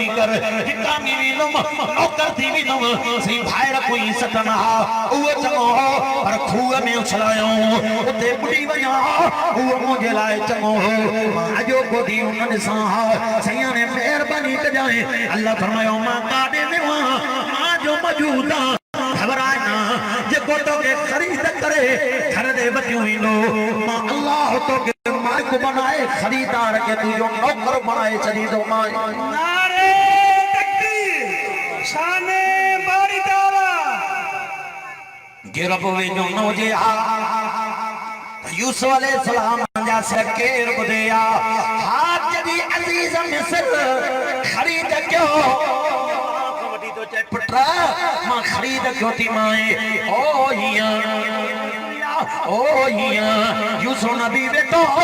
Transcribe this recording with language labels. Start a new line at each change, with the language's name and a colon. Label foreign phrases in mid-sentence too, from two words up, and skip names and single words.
Sindhi: कर ठिकानी वेंदुमि नौकर थी वेंदुमि साईं भाइर कोई सटन हा उहो चङो हो पर खूह में उछलायो उते ॿुॾी वञा उहो मुंहिंजे लाइ चङो हो मां अॼोको ॾींहुं न ॾिसां हा साईं ने महिरबानी कजांइ अल्लाह फरमायो मां काॾे वियो आहियां मां जो मौजूद आहियां घबराए ना जेको तोखे ख़रीद करे घर ॾे वठी ईंदो मां अल्लाह तोखे मालिक बनाए खरीदार के तुझो नौकर बनाए छॾींदो मां नारे तकबीर शाने बारी ताला गिरब वेंदो न हुजे हा यूसुफ अलैहिस्सलाम जा सर केर ॿुधिया हा जॾहिं अज़ीज़ मिस्र ख़रीद कयो पुट्रा मां ख़रीद कयो थी माए ओ हियां यूसुफ नबी वेठो